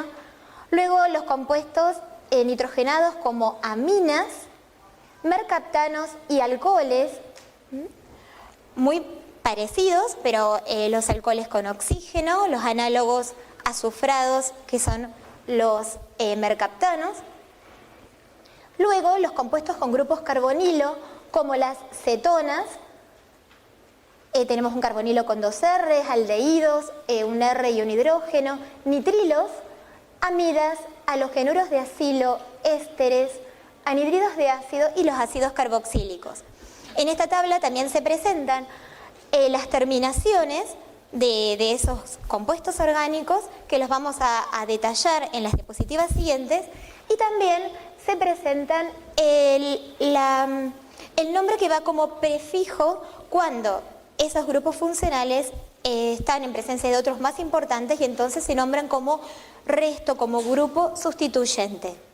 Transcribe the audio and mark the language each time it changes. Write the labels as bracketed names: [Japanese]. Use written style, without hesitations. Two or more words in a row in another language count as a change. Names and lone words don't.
[Spanish] Luego los compuestos nitrogenados como aminas, mercaptanos y alcoholes, muy parecidos, pero los alcoholes con oxígeno, los análogos azufrados, que son los mercaptanos. Luego, los compuestos con grupos carbonilo, como las cetonas, tenemos un carbonilo con 2 R, aldehídos, un R y un hidrógeno, nitrilos, amidas, halogenuros de acilo, ésteres, anhídridos de ácido y los ácidos carboxílicos. En esta tabla también se presentan las terminaciones de esos compuestos orgánicos que los vamos a detallar en las diapositivas siguientes y también se presentan el nombre que va como prefijo cuando esos grupos funcionales están en presencia de otros más importantes y entonces se nombran como resto, como grupo sustituyente.